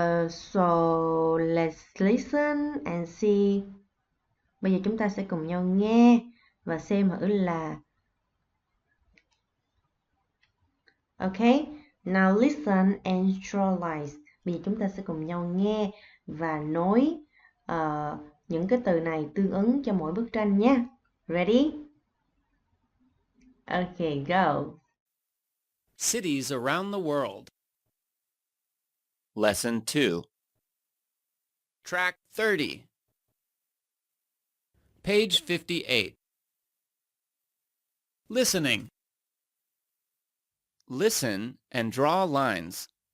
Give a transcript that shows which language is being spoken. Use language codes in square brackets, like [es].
[en] So let's listen and see. [vi] Bây giờ chúng ta sẽ cùng nhau nghe và xem thử là ok. [en] Now listen and draw lines. [vi] Bây giờ chúng ta sẽ cùng nhau nghe và nói những cái từ này tương ứng cho mỗi bức tranh nhé. [en] Ready? Okay, go. Cities around the world. Lesson 2. Track 30. Page 58. Listening. Listen and draw lines.